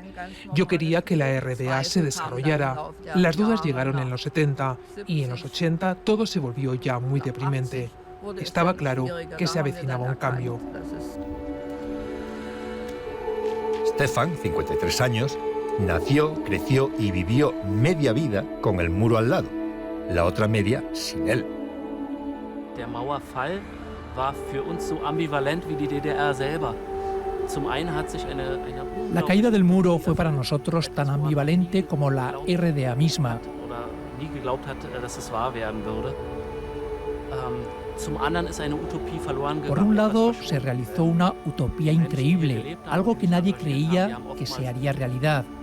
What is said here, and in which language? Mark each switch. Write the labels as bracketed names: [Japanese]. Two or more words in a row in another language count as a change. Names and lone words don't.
[Spanish] Yo quería que la RDA se desarrollara. Las dudas llegaron en los 70 y en los 80 todo se volvió ya muy deprimente. Estaba claro que se avecinaba un cambio. Stefan, 53 años, nació, creció y vivió media vida con el muro al lado, la otra media sin él. [German] Der Mauerfall war für uns so ambivalent wie die DDR selber. [Spanish] La caída del muro fue para nosotros tan ambivalente como la RDA misma. Por un lado, se realizó una utopía increíble, algo que nadie creía que se haría realidad.